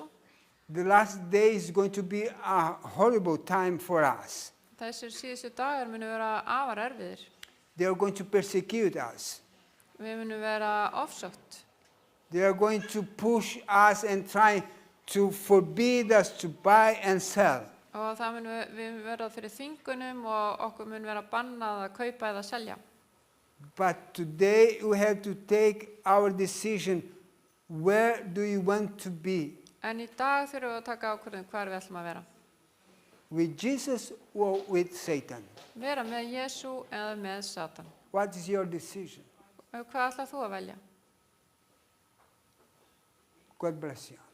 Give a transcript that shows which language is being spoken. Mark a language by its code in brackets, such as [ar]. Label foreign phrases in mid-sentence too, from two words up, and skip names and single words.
[en] The last day is going to be a horrible time for us. [is] Þessir síðustu dagar munu vera afar erfiðir. [en] They are going to persecute us. [is] Við munum vera ofsótt. [en] They are going to push us and try to forbid us to buy and sell. [is] Og það við vera fyrir þvingunum og okkur mun vera bannað að kaupa eða selja. [en] But today we have to take our decision. Where do you want to be? [is] En í dag þurfum við að taka ákvörðun hvar við ætlum að vera. [en] With Jesus or with Satan? [is] Vera með Jesú eða með Satan. [en] What is your decision? [is] Og hvað ætlað þú að velja? [en] God bless you.